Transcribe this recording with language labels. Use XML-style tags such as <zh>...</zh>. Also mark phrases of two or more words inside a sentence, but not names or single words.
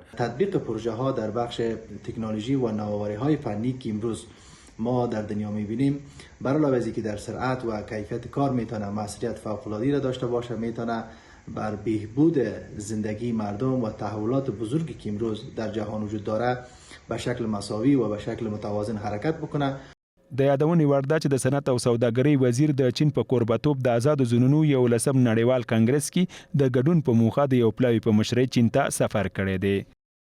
<fa>تطبیق پروژه ها در بخش تکنولوژی و نوآوری های فنی که امروز ما در دنیا میبینیم، بر علاوه از اینکه در سرعت و کیفیت کار میتونه موثریت فوق العاده را داشته باشه، میتونه بر بهبود زندگی مردم و تحولات بزرگی که امروز در جهان وجود داره به شکل مساوی و به شکل متوازن حرکت بکنه.</fa> <ps>د یادونې وړ ده چې د صنعت او سوداګرۍ وزیر د چین په کوربتوب د آزادو زونونو 11 نړیوال کانګرس کې د ګډون په موخه د یو پلاوي په مشرۍ چین ته سفر کړی دی.</ps>